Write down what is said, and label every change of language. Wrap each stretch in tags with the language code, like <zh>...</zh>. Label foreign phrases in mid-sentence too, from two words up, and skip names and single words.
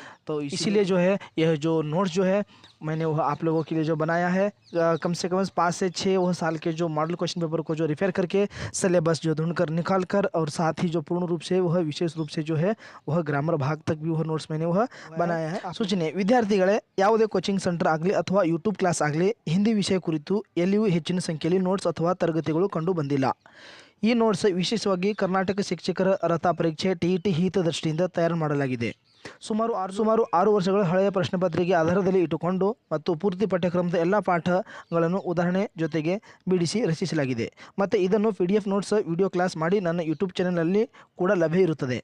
<hi>तो इसीलिए जो है यह जो नोट्स जो है मैंने वह आप लोगों के लिए जो बनाया है कम से कम 5 से 6 वह साल के जो</hi> <en>model question paper</en> <hi>को जो रिफेयर करके सिलेबस जो ढूंढ कर निकाल कर और साथ ही जो पूर्ण रूप से वह विशेष रूप से जो है वह ग्रामर भाग तक भी वह नोट्स मैंने वह बनाया है।</hi> <kn>सूचನೆ ವಿದ್ಯಾರ್ಥಿಗಳೇ ಯಾವುದೇ</kn> <en>coaching centre</en> <kn>ಆಗಲಿ ಅಥವಾ ಯೂಟ್ಯೂಬ್ ಕ್ಲಾಸ್ ಆಗಲಿ ಹಿಂದಿ ವಿಷಯ ಕುರಿತು ಎಲ್ಲಿಯೂ ಹೆಚ್ಚಿನ ಸಂಖ್ಯೆಯಲ್ಲಿ ನೋಟ್ಸ್ ಅಥವಾ ತರಗತಿಗಳು ಕಂಡು ಬಂದಿಲ್ಲ। ಈ ನೋಟ್ಸ್ ವಿಶೇಷವಾಗಿ ಕರ್ನಾಟಕ ಶಿಕ್ಷಕರ ಅರ್ಹತಾ ಪರೀಕ್ಷೆ ಟಿಇಟಿ ಹಿತದೃಷ್ಟಿಯಿಂದ ತಯಾರು ಮಾಡಲಾಗಿದೆ। ಸುಮಾರು 6 ವರ್ಷಗಳ ಹಳೆಯ ಪ್ರಶ್ನೆ ಪತ್ರಿಕೆ ಆಧಾರದಲ್ಲಿ ಇಟ್ಟುಕೊಂಡು ಮತ್ತು ಪೂರ್ತಿ ಪಠ್ಯಕ್ರಮದ ಎಲ್ಲ ಪಾಠಗಳನ್ನು ಉದಾಹರಣೆ ಜೊತೆಗೆ ಬಿಡಿಸಿ ರಚಿಸಲಾಗಿದೆ ಮತ್ತು ಇದನ್ನು</kn> <en>PDF notes video class</en> <kn>ಮಾಡಿ ನನ್ನ ಯೂಟ್ಯೂಬ್ ಚಾನೆಲ್ನಲ್ಲಿ ಕೂಡ ಲಭ್ಯ ಇರುತ್ತದೆ।</kn>